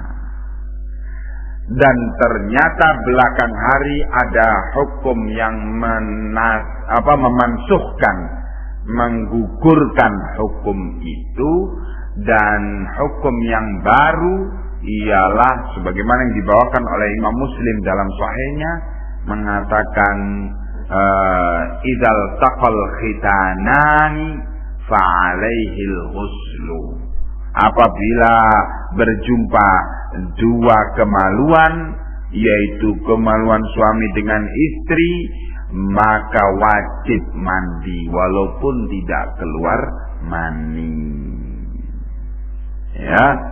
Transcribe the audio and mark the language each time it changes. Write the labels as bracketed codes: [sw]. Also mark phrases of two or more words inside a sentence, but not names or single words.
[id] Dan ternyata belakang hari ada hukum yang memansuhkan, menggugurkan hukum itu, dan hukum yang baru ialah sebagaimana yang dibawakan oleh Imam Muslim dalam sahihnya mengatakan [ar] إذا التقى الختانان فعليه الغسل. [id] Apabila berjumpa dua kemaluan, yaitu kemaluan suami dengan istri, maka wajib mandi walaupun tidak keluar mani. Ya.